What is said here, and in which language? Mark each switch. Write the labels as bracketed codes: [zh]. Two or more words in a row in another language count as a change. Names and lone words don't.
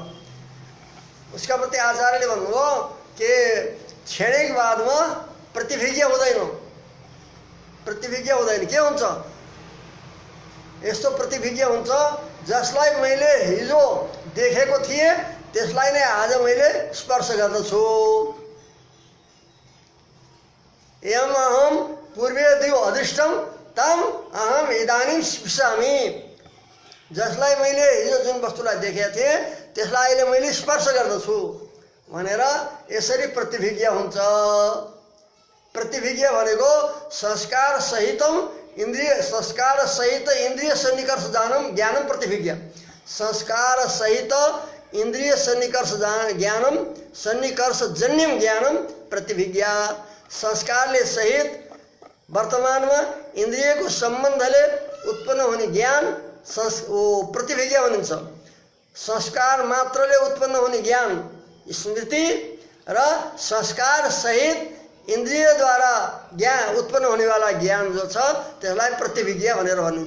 [ne] उसका प्रति आचार्यले भन्नुभयो कि क्षणिकवादमा प्रतिभिज्ञा हुँदैन, प्रतिभिज्ञा हुँदैन। के हुन्छ यस्तो प्रतिभिज्ञा हुन्छ जसलाई मैले हिजो देखेको थिएँ त्यसलाई नै आज मैले स्पर्श गर्दछु। [sa] यम अहम पूर्वे दियो अधिष्ठम तम अहम इदानीं स्पृशामि। [ne] जसलाई मैले हिजो जुन वस्तुलाई देखेको थिएँ त्यसलाई अहिले मैले स्पर्श गर्दछु भनेर यसरी प्रतिभिज्ञा हुन्छ। प्रतिभिज्ञा भनेको [sa] संस्कार सहितम इंद्रिय, संस्कार सहित इंद्रिय सन्निकर्ष ज्ञानम प्रतिभिज्ञा। संस्कार सहित इंद्रिय सन्निकर्ष ज्ञानम, सन्निकर्ष जन्यम ज्ञानम प्रतिभिज्ञा। [ne] संस्कारले सहित वर्तमानमा इन्द्रियको सम्बन्धले उत्पन्न हुने ज्ञान प्रतिभिज्ञा भनिन्छ। संस्कार मात्रले उत्पन्न हुने ज्ञान स्मृति र संस्कार सहित इन्द्रियद्वारा ज्ञान उत्पन्न हुनेवाला ज्ञान जो छ त्यसलाई प्रतिभिज्ञा भनेर भनिन्छ।